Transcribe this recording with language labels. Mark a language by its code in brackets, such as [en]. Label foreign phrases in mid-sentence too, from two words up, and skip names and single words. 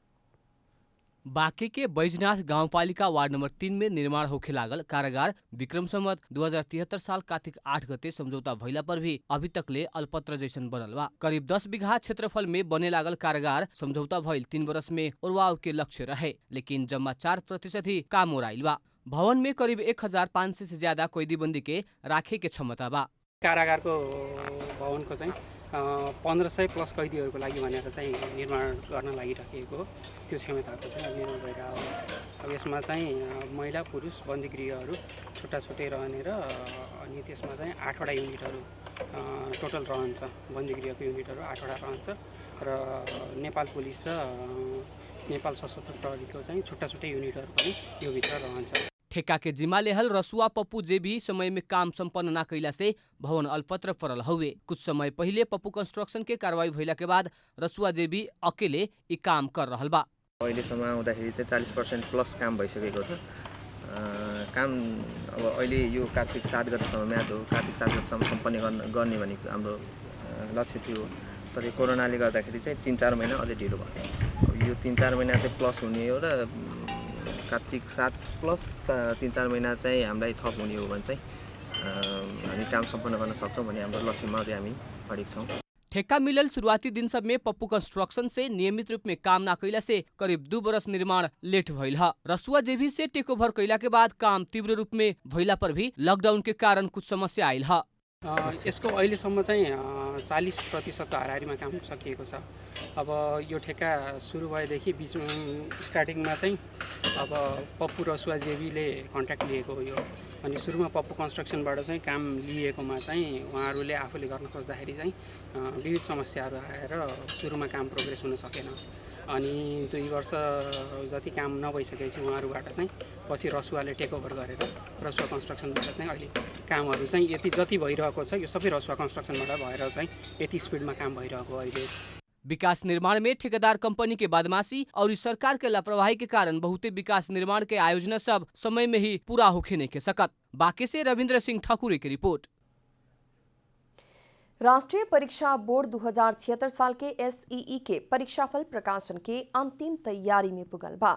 [bho] बांके के बैजनाथ गाउँपालिका वार्ड नम्बर 3 में निर्माण होखे लागल कारागार विक्रम संवत 2073 साल कार्तिक 8 गते समझौता भइला पर भी अभी तकले अल्पत्र जैसन बनल बा। करीब 10 बीघा क्षेत्रफल में बने लागल कारागार समझौता भइल 3 वर्ष में ओरवाव के लक्ष्य रहे, लेकिन जम्मा 4% ही काम ओराइल बा। भवन में करीब 1500 से ज्यादा कैदीबन्दी के राखे के क्षमता बा। [ne] कारागारको भवनको चाहिँ 1500 प्लस कैदीहरूको लागि भनेर चाहिँ निर्माण गर्न लागिराखेको त्यो क्षमताको चाहिँ निर्माण भइरहेको हो। अब यसमा चाहिँ महिला पुरुष बन्दीगृहहरू छुट्टा छुट्टै रहने र अनि त्यसमा चाहिँ 8वटा युनिटहरू टोटल रहन्छ। बन्दीगृहको युनिटहरू 8वटा रहन्छ र नेपाल पुलिस र नेपाल सशस्त्र प्रहरीको चाहिँ छुट्टा छुट्टै युनिटहरू पनि यो भित्र रहन्छ। [bho] ठेका के जिम्मा लेहल रसुआ पप्पू जेबी समय में काम संपन्न न कैला से भवन अल्पत्र पड़ल हुए। कुछ समय पहले पप्पू कंस्ट्रक्शन के कार्रवाई भइला के बाद रसुआ जेबी अकेले ई काम कर रहल बा। [ne] अहिलेसम्म आउँदाखेरि चाहिँ 40% प्लस काम भइसकेको छ। काम अब अहिले यो कार्तिक 7 गतेसम्म म्याद हो। कार्तिक 7 गतेसम्म सम्पन्न गर्ने भनेको हाम्रो लक्ष्य थियो। तर कोरोनाले गर्दाखेरि चाहिँ 3-4 महिना अझै ढिलो भयो। अब यो 3-4 महिना चाहिँ प्लस हुने हो र कार्तिक 7 प्लस 3-4 महिना चाहिँ हामीलाई थप हुने हो भने चाहिँ हामी काम सम्पन्न गर्न सक्छौँ भन्ने हाम्रो लक्ष्यमा चाहिँ हामी अडिग छौँ। [bho] ठेका मिलल शुरुआती दिन सब में पप्पू कंस्ट्रक्शन से नियमित रूप में काम न कैला से करीब 2 बरस निर्माण लेट भइल ह। रसुआ जेबी से [en] take over [bho] कैला के बाद काम तीव्र रूप में भइला पर भी लॉकडाउन के कारण कुछ समस्या आइल ह। [ne] यसको अहिलेसम्म चाहिँ 40% हाराहारीमा काम सकिएको छ। अब यो ठेका सुरु भएदेखि बिचमा स्टार्टिङमा चाहिँ अब पप्पू रसुआ जेबीले कन्ट्याक्ट लिएको हो यो। अनि सुरुमा पप्पू कन्स्ट्रक्सनबाट चाहिँ काम लिएकोमा चाहिँ उहाँहरूले आफूले गर्न खोज्दाखेरि चाहिँ विविध समस्याहरू आएर सुरुमा काम प्रोग्रेस हुन सकेन। अनि 2 वर्ष जति काम नभइसकेपछि उहाँहरूबाट चाहिँ पछि रसुवाले [en] take over [ne] गरेर रसुवा कन्स्ट्रक्सनबाट चाहिँ अहिले कामहरू चाहिँ यति जति भइरहेको छ यो सबै रसुवा कन्स्ट्रक्सनबाट भएर चाहिँ यति स्पिडमा काम भइरहेको अहिले। [bho] विकास निर्माण में ठेकेदार कंपनी के बदमाशी और सरकार के लापरवाही के कारण बहुते विकास निर्माण के आयोजना सब समय में ही पूरा होके नहीं के सकत। बांके से रविंद्र सिंह ठाकुर की रिपोर्ट। राष्ट्रीय परीक्षा बोर्ड 2076 साल के एसईई के परीक्षाफल प्रकाशन के अंतिम तैयारी में पुगल बा।